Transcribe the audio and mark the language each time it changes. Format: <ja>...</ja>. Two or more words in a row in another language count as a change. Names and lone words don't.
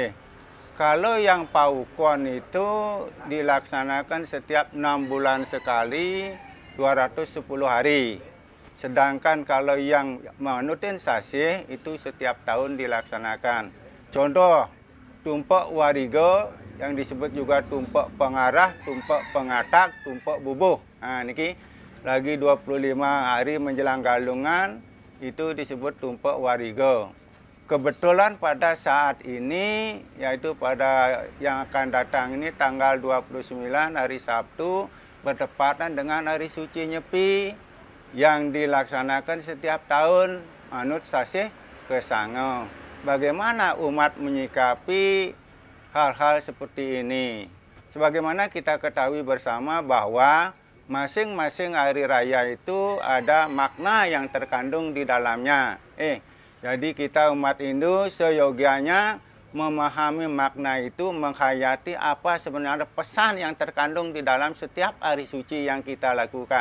<id>Kalau yang paukon itu dilaksanakan setiap 6 bulan sekali 210 hari. Sedangkan kalau yang menutin sasih itu setiap tahun dilaksanakan. Contoh, Tumpak Warige yang disebut juga tumpak pengarah, tumpak pengatak, tumpak bubuh. Nah, niki lagi 25 hari menjelang galungan itu disebut tumpak warige. Kebetulan pada saat ini, yaitu pada yang akan datang ini tanggal 29 hari Sabtu bertepatan dengan hari suci Nyepi yang dilaksanakan setiap tahun manut sasih kesango. Bagaimana umat menyikapi hal-hal seperti ini? Sebagaimana kita ketahui bersama bahwa masing-masing hari raya itu ada makna yang terkandung di dalamnya. Jadi kita umat Hindu seyogianya memahami makna itu, menghayati apa sebenarnya pesan yang terkandung di dalam setiap hari suci yang kita lakukan.</id>